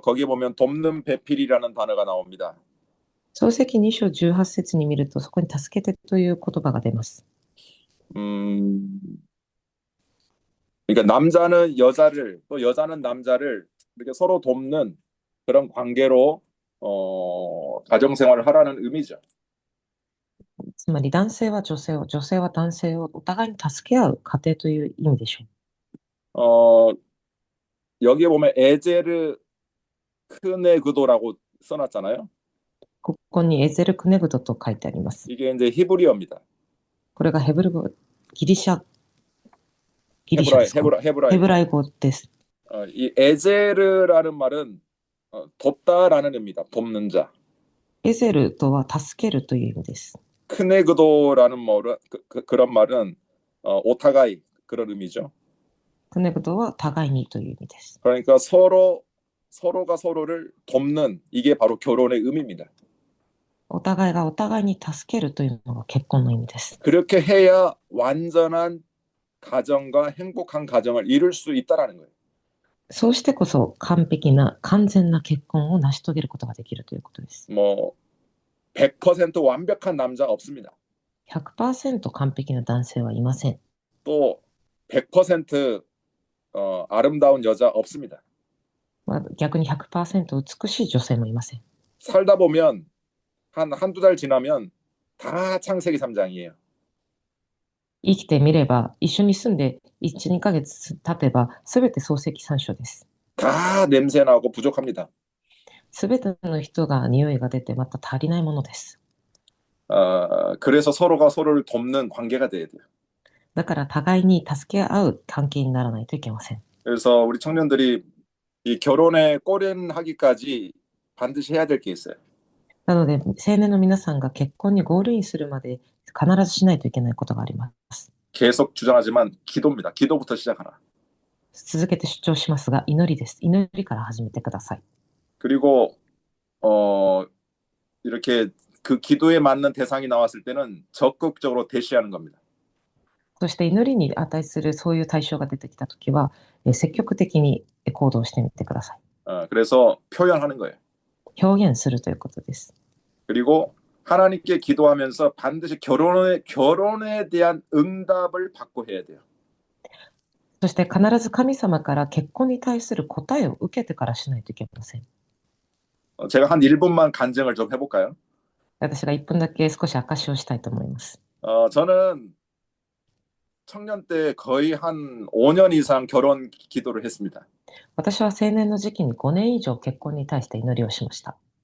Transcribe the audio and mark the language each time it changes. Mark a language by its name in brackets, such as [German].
[Korean] 거기 보면 돕는 배필이라는 단어가 나옵니다. [Japanese] 創世記2章18節に見ると、そこに助けてという言葉が出ます。 [Korean] 그러니까 남자는 여자를 또 여자는 남자를 이렇게 서로 돕는 그런 관계로 가정 생활을 하라는 의미죠. [Japanese] つまり男性は女性を、女性は男性をお互いに助け合う家庭という意味でしょう。 [Korean] 여기에 보면 에제르 크네그도라고 써놨잖아요. [Japanese] ここにエゼルクネグドと書いてあります。 [Korean] 이게 이제 히브리어입니다. [Japanese] これがヘブル語、ギリシャですか？ヘブライ語です。 [Korean] 이 에제르라는 말은 돕다라는 의미다. 돕는 자. [Japanese] エゼルとは助けるという意味です。 [Korean] 크네그도라는 말은 그런 말은 오타가이 그런 의미죠. [Japanese] クネグドは互いにという意味です。 [Korean] 그러니까 서로가 서로를 돕는 이게 바로 결혼의 의미입니다. [Japanese] お互いがお互いに助けるというのが結婚の意味です。 [Korean] 그렇게 해야 완전한 가정과 행복한 가정을 이룰 수 있다라는 거예요. [Japanese] そうしてこそ完璧な完全な結婚を成し遂げることができるということです。 [Korean] 뭐 100% 완벽한 남자 없습니다. [Japanese] 100% 完璧な男性はいません。 [Korean] 또 100% 아름다운 여자 없습니다. [Japanese] 逆に 100% 美しい女性もいません。 [Korean] 살다 보면 한두 달 지나면 다 창세기 3장이에요. [Japanese] 生きてみれば、一緒に住んで1、2ヶ月経てば、すべて漱石三書です。 [Korean] 다 냄새 나고 부족합니다. [Japanese] すべての人が匂いが出て、また足りないものです。 [Korean] 그래서 서로가 서로를 돕는 관계가 돼야 돼요. [Japanese] だから互いに助け合う関係にならないといけません。 [Korean] 그래서 우리 청년들이 이 결혼에 골인하기까지 반드시 해야 될 게 있어요. [Japanese] なので、青年の皆さんが結婚にゴールインするまで必ずしないといけないことがあります。 [Korean] 계속 주장하지만 기도입니다. 기도부터 시작하라. [Japanese] 続けて主張しますが、祈りです。祈りから始めてください。 [Korean] 그리고 이렇게 그 기도에 맞는 대상이 나왔을 때는 적극적으로 대시하는 겁니다. [Japanese] そして祈りに値するそういう対象が出てきたときは、積極的に行動してみてください。 [Korean] 그래서 표현하는 거예요. [Japanese] 表現するということです。 [Korean] 그리고 하나님께 기도하면서 반드시 결혼에 대한 응답을 받고 해야 돼요. [Japanese] そして必ず神様から結婚に対する答えを受けてからしないといけません。 [Korean] 제가 한 1분만 간증을 좀 해볼까요? [Japanese] 私が1分だけ少し証しをしたいと思います。 [Korean] 저는 청년 때 거의 한 5년 이상 결혼 기도를 했습니다. [Japanese] 私は青年の時期に5年以上結婚に対して祈りをしました。